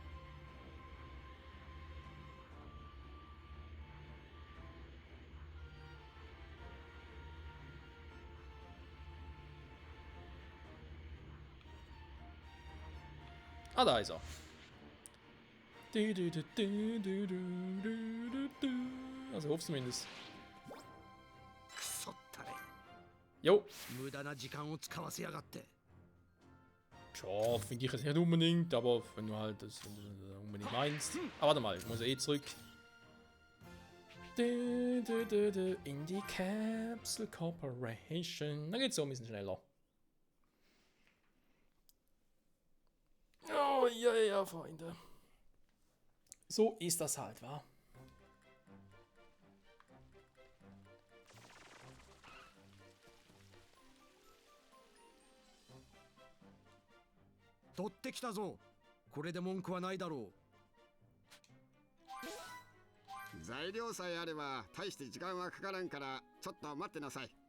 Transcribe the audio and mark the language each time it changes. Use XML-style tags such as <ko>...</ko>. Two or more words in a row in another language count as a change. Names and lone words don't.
<de>Ah, da ist er. Also hoffe zumindest.</de> <ja>クソったれ</ja> <de>Jo.</de> <ja>無駄な時間を使わせやがって</ja> <de>Tja, finde ich jetzt nicht unbedingt, aber wenn du halt das unbedingt meinst. Aber warte mal, ich muss ja eh zurück. In die Capsule Corporation. Da geht's so ein bisschen schneller. Oh, ja, ja, Freunde. So ist das halt, wa?</de> <ja>取ってきたぞこれで文句はないだろ材料さえあれば大して時間はかからんからちょっと待ってなさい。</ja>